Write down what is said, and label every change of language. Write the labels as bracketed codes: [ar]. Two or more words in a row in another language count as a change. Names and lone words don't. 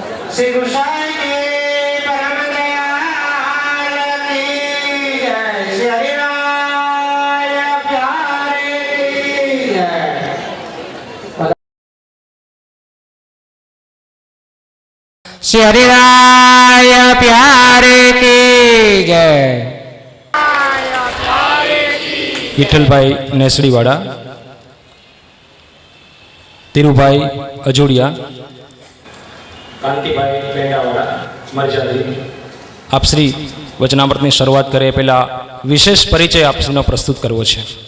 [hi] श्री गोसाई के परम दयाल की जय। श्री हरिराय प्यारे की जय। श्री हरिराय प्यारे की जय। [gu] વિઠ્ઠલભાઈ નેસડીવાળા, ધીરુભાઈ અજોડિયા, કાંતિભાઈ પેંડાવાળા, મરજાદી. આપ શ્રી વચનામૃતની શરૂઆત કરે પહેલા વિશેષ પરિચય આપ શ્રીનો પ્રસ્તુત કરવો છે.